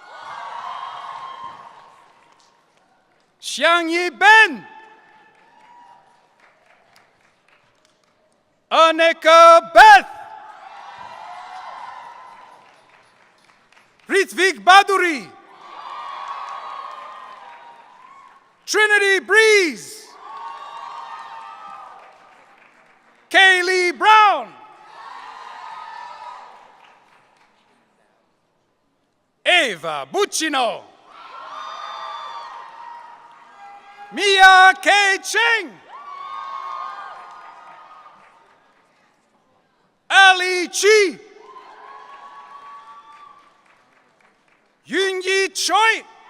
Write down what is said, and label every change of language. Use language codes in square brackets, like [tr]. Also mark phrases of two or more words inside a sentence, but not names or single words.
[en] Xiangyi Ben. Aneka Beth. Ritvik Baduri. Trinity Breeze. Kaylee Brown. Eva Buccino. Mia K. Cheng. Ali Chi. Yunyi Choi.